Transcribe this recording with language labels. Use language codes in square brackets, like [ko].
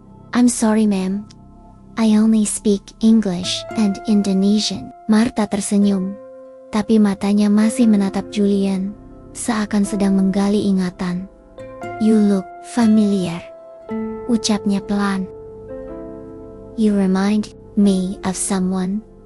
[en] I'm sorry ma'am, I only speak English and Indonesian. [id] Marta tersenyum, tapi matanya masih menatap Julian, seakan sedang menggali ingatan. [en] You look familiar, [id] ucapnya pelan. [en] You remind me of someone.